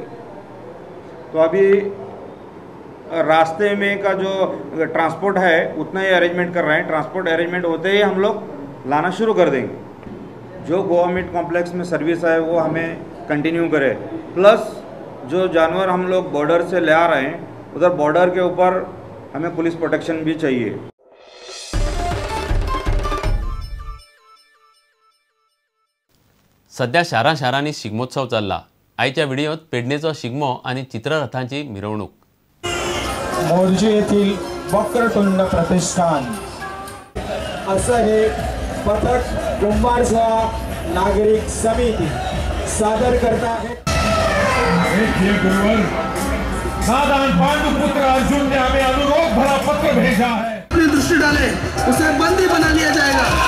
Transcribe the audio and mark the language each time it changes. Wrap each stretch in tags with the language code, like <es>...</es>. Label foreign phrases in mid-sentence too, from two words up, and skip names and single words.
<hi>तो अभी रास्ते में का जो ट्रांसपोर्ट है उतना ही अरेंजमेंट कर रहे हैं। ट्रांसपोर्ट अरेंजमेंट होते ही हम लोग लाना शुरू कर देंगे। जो गोवा मीट कॉम्प्लेक्स में सर्विस है वो हमें कंटिन्यू करे, प्लस जो जानवर हम लोग बॉर्डर से ले आ रहे हैं उधर बॉर्डर के ऊपर हमें</hi> <en>police protection</en> <hi>भी चाहिए।</hi> <kok>सध्या शारांनी शिगमोत्सव चल्ला। आयच्या व्हिडिओत पेडणेचो शिगमो आणि चित्ररथांची मिरवणूक।</kok> <mr>मोर्जे येथील वक्रतुंड प्रतिष्ठान असं हे पथक कुंभारसह नागरिक समिती सादर</mr> <hi>करता है। नादान पांडुपुत्र अर्जुन ने हमें अनुरोध भरा पत्र भेजा है। अपनी दृष्टि डाले उसे बंदी बना लिया जाएगा।</hi>